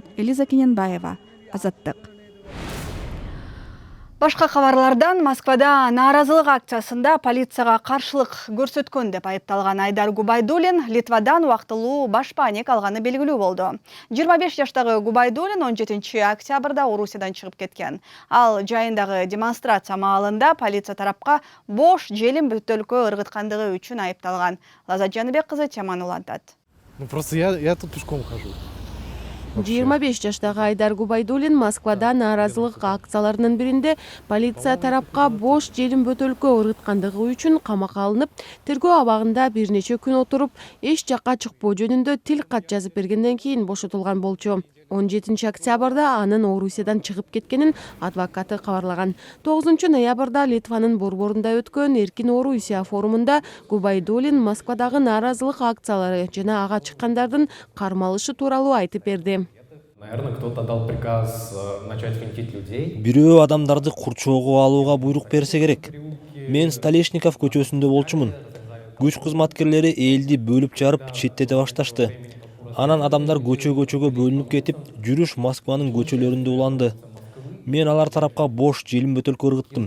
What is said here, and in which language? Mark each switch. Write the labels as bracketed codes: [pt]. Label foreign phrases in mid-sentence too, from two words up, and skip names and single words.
[ky] Элиза Кененбаева, Азаттык. Башка кабарлардан Москвада нааразылык акциясында полицияга каршылык көрсөткөн деп айыпталган Айдар Губайдуллин Литвадан убактылуу баш паник алганы белгилүү болду. 25 жаштагы Губайдуллин 17 октябрда Орусиядан чыгып кеткен. Ал жайындагы демонстрация маалында полиция тарапка бош желим бөтөлкө ыргыткандыгы үчүн айыпталган. Лазат Жаныбек кызы теманы улантат. [ru] Просто я тут пешком хожу. [ky] 25 жаштагы Айдар Губайдуллин Москвада нааразылык акцияларынын биринде полиция тарапка бош желим бөтөлкө ыргыткандыгы үчүн камакка алынып, тергөө абагында бир нече күн отуруп, эч жакка чыкпоо жөнүндө тил кат жазып бергенден кийин бошотулган болчу. 17 октябрда анын Орусиядан чыгып кеткенин адвокаты кабарлаган. 9 ноябрда Литванын борборунда өткөн Эркин Орусия форумунда Губайдуллин Москвадагы нааразылык акциялары жана ага чыккандардын кармалышы тууралуу айтып берди. [ru] Наверное, кто-то дал приказ начать финтить людей. [ky] Бирөө адамдарды курчоого алууга буйрук берсе керек. Мен Столешников көчөсүндө болчумун. Күч кызматкерлери элди бөлүп жарып четтете башташты. Анан адамдар көчөгө бөлүнүп кетип, жүрүш Москванын көчөлөрүндө уланды. Мен алар тарапка бош желим бөтөлкө ыргыттым.